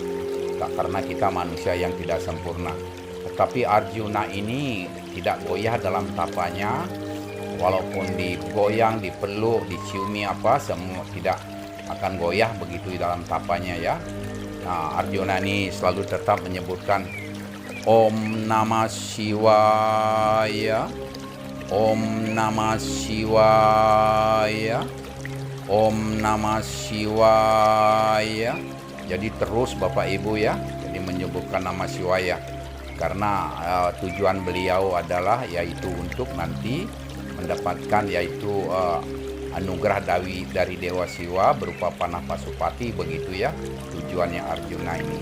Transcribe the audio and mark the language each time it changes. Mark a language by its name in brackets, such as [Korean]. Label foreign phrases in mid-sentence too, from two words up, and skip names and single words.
[Indonesian] Karena kita manusia yang tidak sempurna. Tetapi Arjuna ini tidak goyah dalam tapanya, walaupun digoyang, dipeluk, diciumi apa, semua tidak akan goyah begitu di dalam tapanya ya. Nah, Arjuna ini selalu tetap menyebutkan [Sanskrit] ॐ नमः शिवाय, ॐ नमः शिवाय, ॐ नमः शिवाय. [Indonesian] Jadi terus Bapak Ibu ya, jadi menyebutkan nama Shivaya. Karena tujuan beliau adalah yaitu untuk nanti mendapatkan yaitu anugerah dari Dewa Siwa berupa panah Pasupati begitu ya, tujuannya Arjuna ini.